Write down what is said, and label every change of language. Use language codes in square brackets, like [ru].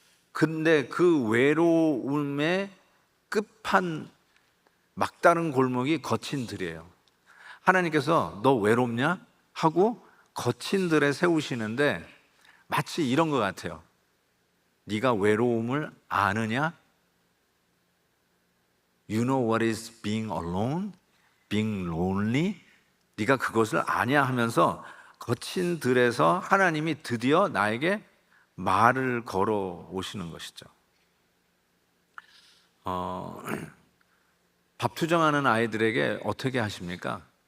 [ko] 근데 그 외로움의 끝판 막다른 골목이 거친 들이에요. 하나님께서 너 외롭냐? 하고 거친 들에 세우시는데 마치 이런 것 같아요. 네가 외로움을 아느냐? [en] You know what is being alone? Being lonely? [ko] 네가 그것을 아냐 하면서 거친 들에서 하나님이 드디어 나에게 말을 걸어 오시는 것이죠. 어, 밥 투정하는 아이들에게 어떻게 하십니까?